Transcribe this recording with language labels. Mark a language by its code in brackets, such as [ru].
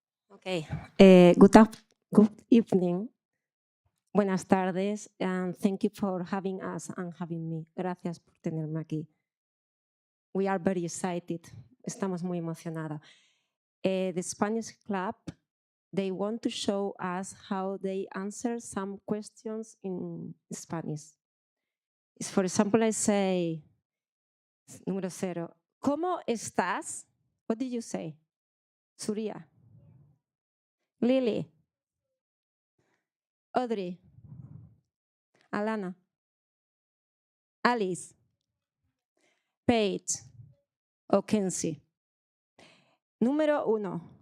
[en] Okay. Good evening. [es] Buenas tardes, [en] and thank you for having us and having me. [es] Gracias por tenerme aquí. [en] We are very excited. [es] Estamos muy emocionados. [en] The Spanish Club, they want to show us how they answer some questions in Spanish. For example, I say, [es] número 0, ¿cómo estás? [en] What did you say? Surya. Lily. Audrey. Alana. Alice. Paige. O Kenzie. Número 1.